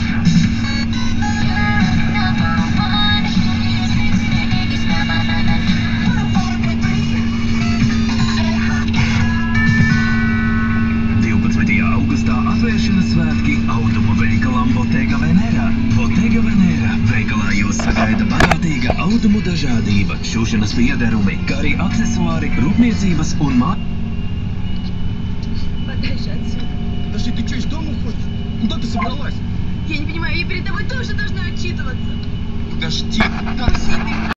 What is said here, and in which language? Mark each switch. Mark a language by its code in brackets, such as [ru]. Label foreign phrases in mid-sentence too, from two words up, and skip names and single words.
[lv] Atvēršanas svētki automoveikalām Bottega Venera. Bottega Venera veikalā jūs sagaida bagātīga automu dažādība, šūšanas piederumi, kā arī aksesuāri, rūpniecības un [ru] Подальше отсюда. Подожди, ты что, из дома уходишь? Куда ты собралась? Я не понимаю, я перед тобой тоже должна отчитываться. Подожди. Максим,